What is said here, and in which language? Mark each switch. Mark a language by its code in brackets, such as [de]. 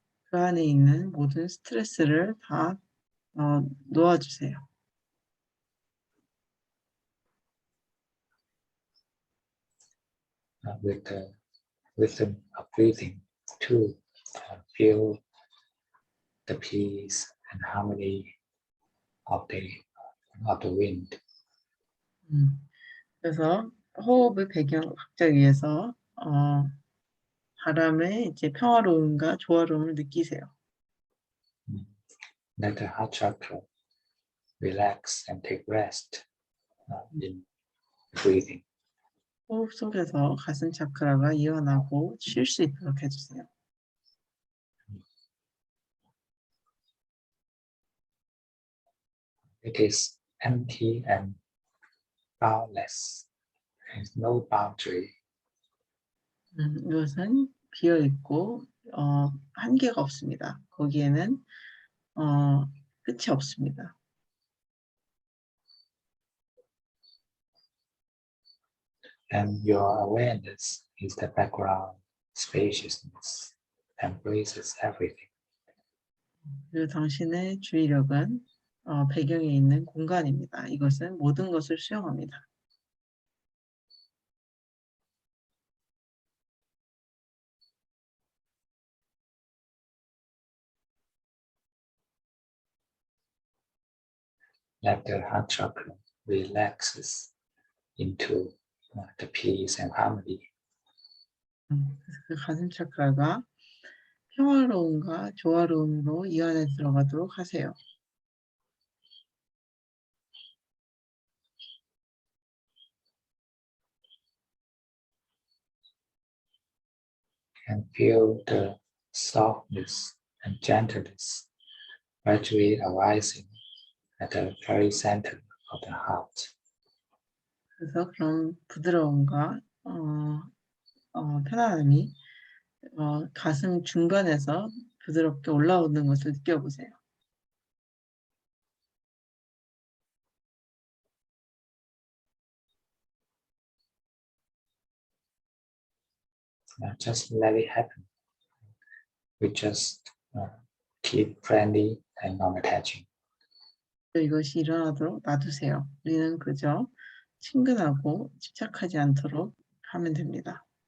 [ko] 그 안에 있는 모든 스트레스를 다 놓아주세요. [en] With the rhythm of breathing to feel the peace and harmony of the wind. [ko] 그래서 호흡의 배경을 위해서 바람의 이제 평화로움과 조화로움을 느끼세요. [en] Let the heart chakra relax and take rest in breathing. [ko] 호흡 속에서 가슴 차크라가 이완하고 쉴 수 있도록 해주세요. [en] It is empty and boundless. There is no boundary. [ko] 이것은 비어 있고 한계가 없습니다. 거기에는 끝이 없습니다. [en] And your awareness is the background spaciousness, embraces everything. [ko] 그리고 당신의 주의력은 배경에 있는 공간입니다. 이것은 모든 것을 수용합니다. [en] Let the heart chakra relaxes into the peace and harmony. [ko] 그래서 그 가슴 차크라가 평화로움과 조화로움으로 이완해 들어가도록 하세요. [en] And feel the softness and gentleness gradually arising at the very center of the heart. [ko] 그래서 그런 부드러움과 편안함이 가슴 중간에서 부드럽게 올라오는 것을 느껴보세요. [en] Just let it happen. We just keep friendly and non-attaching. [ko] 이것이 일어나도록 놔두세요. 우리는 그저 친근하고 집착하지 않도록 하면 됩니다.